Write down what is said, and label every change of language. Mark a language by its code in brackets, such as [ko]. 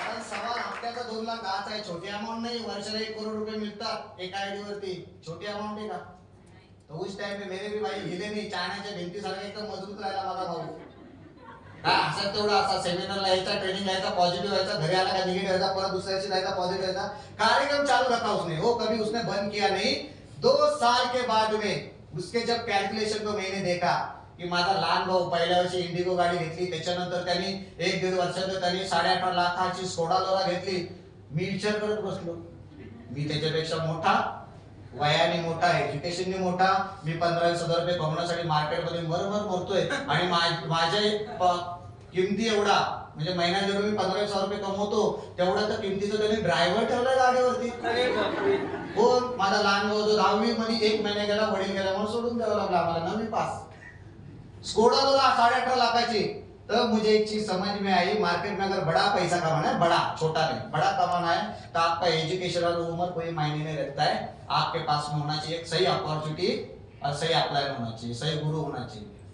[mr] सवाल हप्त्याचा 2 लाख गाच आहे, छोटी अमाउंट नाही. वर्षाला 1 करोड रुपये मिळतात एका आयडी वरती, छोटी अमाउंट आहे का? [hi] तो उस टाइम पे मेरे भी भाई [mr] हिले नाही, चायनाच्या भिंतीसारखा एकदम मजबूत राहिला माझा भाऊ. हा असं तेवढा असा सेमिनारला यायचा, ट्रेनिंग यायचा, पॉझिटिव्ह व्हायचा, घरी आला का निगेटिव्ह व्हायचा, परत दुसऱ्या दिवशी जायचा पॉझिटिव्ह व्हायचा. [hi] कार्यक्रम चालू रखा उसने, वो कभी उसने बंद किया नहीं. 2 साल के बाद में उसके जब कैलकुलेशन को मैंने देखा की [mr] माझा लहान भाऊ पहिल्या वर्षी इंडिगो गाडी घेतली, त्याच्यानंतर त्यांनी 1-1.5 वर्षात त्यांनी 8.5 लाखाची स्कोडा लोरा घेतली. मी विचार करत बसलो, मी त्याच्यापेक्षा मोठा, वयाने मोठा, एज्युकेशनने मोठा, मी 15-20 हजार रुपये कमवण्यासाठी मार्केटमध्ये मरमर मरतोय, आणि माझ्या किमती एवढा, म्हणजे महिन्यात जेवढं मी 15-20 हजार रुपये कमवतो तेवढा तर किमतीचा त्यांनी ड्रायव्हर ठेवलाय गाडीवरती. हो, माझा लहान भाऊ जो 10वी मध्ये 1 महिना गेला, वडील गेल्यामुळे सोडून द्यावं लागलं आम्हाला. 9वी पास, स्कोडा लोरा 8.5 लाखाची. [hi] तब मुझे एक चीज समझ में आई, मार्केट में अगर बड़ा पैसा कमाना है, बड़ा, छोटा नहीं, बड़ा कमाना है तो आपका एजुकेशन और उम्र कोई मायने नहीं रखता है. आपके पास में होना चाहिए एक सही अपॉर्चुनिटी और सही अप्लाई होना चाहिए, सही गुरु होना चाहिए.